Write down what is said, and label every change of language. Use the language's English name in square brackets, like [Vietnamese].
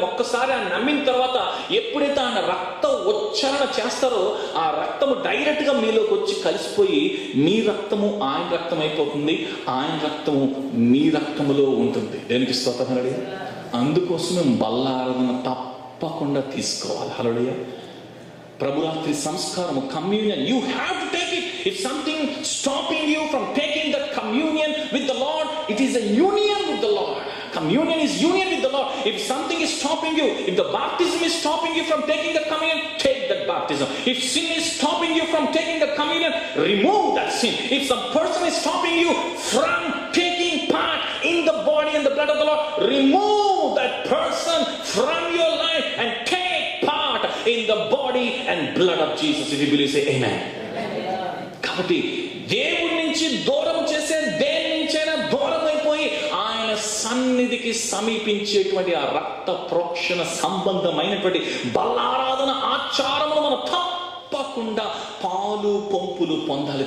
[Telugu] ఒక్కసారి ఆయన నమ్మిన తర్వాత ఎప్పుడైతే ఆయన రక్త ఉచ్చారణ చేస్తారో ఆ రక్తము డైరెక్ట్ గా మీలోకి వచ్చి కలిసిపోయి మీ రక్తము ఆయన రక్తం అయిపోతుంది, ఆయన రక్తము మీ రక్తములో ఉంటుంది. దేనికి స్తోత్రం. అందుకోసమే బల్ల ఆరాధన తప్పకుండా తీసుకోవాలి. హల్లెలూయా. ప్రభురాత్రి సంస్కారము, [English] Communion, you have to take it. If something stopping you from taking the communion with the Lord, it is a union with the Lord. Communion is union with the Lord. If something is stopping you, if the baptism is stopping you from taking the communion, take that baptism. If sin is stopping you from taking the communion, remove that sin. If some person is stopping you from taking part in the body and the blood of the Lord, remove that person from your life and take part in the body and blood of Jesus. If you believe, say amen. [Telugu] కాబట్టి దేవుడి నుంచి దూరం చేసే దేని నుంచైనా దూరం అయిపోయి ఆయన సన్నిధికి సమీపించేటువంటి ఆ రక్త ప్రోక్షణ సంబంధమైనటువంటి బలారాధన ఆచారములు మనం తప్పకుండా పాలు పంపులు పొందాలి.